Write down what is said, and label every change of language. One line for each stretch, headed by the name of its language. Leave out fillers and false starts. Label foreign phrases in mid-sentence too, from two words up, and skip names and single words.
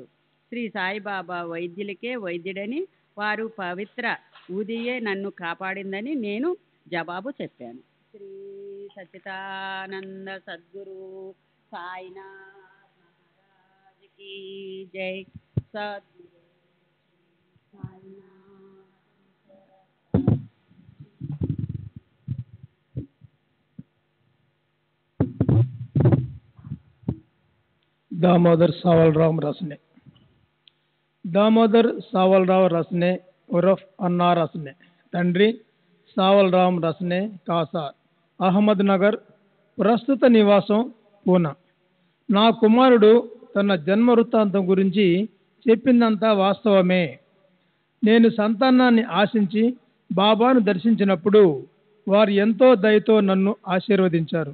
Telugu: శ్రీ సాయిబాబా వైద్యులకే వైద్యుడని, వారు పవిత్ర ఊదియే నన్ను కాపాడిందని నేను జవాబు చెప్పాను. శ్రీ సచ్చిదానంద సద్గురు సాయినాథ్
Hindi: महाराज की जय.
Telugu: సద్గురు दामोदर सावलराव रसने. दामोदर सावलराव रसने उर्फ अन्ना रसने. తండ్రి సావలరాం రసనే కాసార్, అహ్మద్ నగర్, ప్రస్తుత నివాసం పూనా. నా కుమారుడు తన జన్మ వృత్తాంతం గురించి చెప్పిందంతా వాస్తవమే. నేను సంతానాన్ని ఆశించి బాబాను దర్శించినప్పుడు వారు ఎంతో దయతో నన్ను ఆశీర్వదించారు.